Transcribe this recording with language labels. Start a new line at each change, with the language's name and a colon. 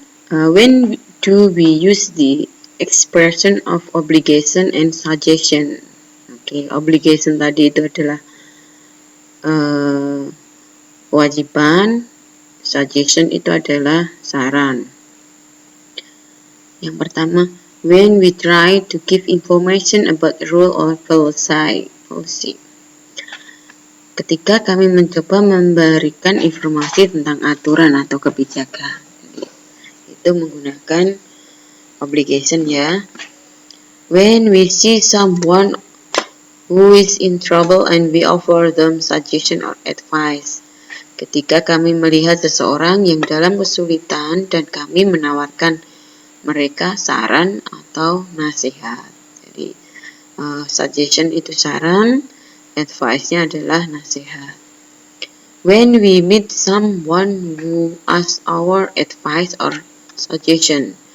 English: When do we use the expression of obligation and suggestion?
Indonesian: Oke, obligation tadi itu adalah kewajiban, suggestion itu adalah saran. Yang pertama,
English: when we try to give information about rule or policy.
Indonesian: Ketika kami mencoba memberikan informasi tentang aturan atau kebijakan. Jadi, itu menggunakan obligation ya.
English: When we see someone who is in trouble and we offer them suggestion or advice.
Indonesian: Ketika kami melihat seseorang yang dalam kesulitan dan kami menawarkan mereka saran atau nasihat. Jadi suggestion itu saran, advice-nya adalah nasihat.
English: When we meet someone who asks our advice or suggestion.